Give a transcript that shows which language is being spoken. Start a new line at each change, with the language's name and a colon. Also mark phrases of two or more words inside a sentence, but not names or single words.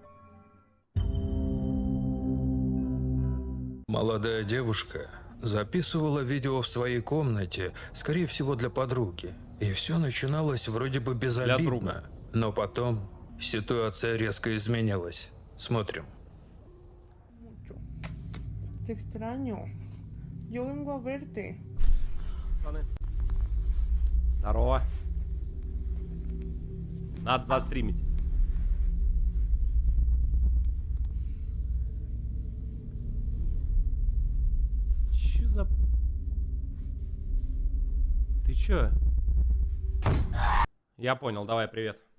Russian: Молодая девушка записывала видео в своей комнате, скорее всего для подруги. И все начиналось вроде бы безобидно. Но потом ситуация резко изменилась. Смотрим.
Spanish: Te extraño. Yo vengo a verte.
Russian: Пацаны. Здорово. Надо застримить. Чё за... Ты чё? Я понял, давай, привет.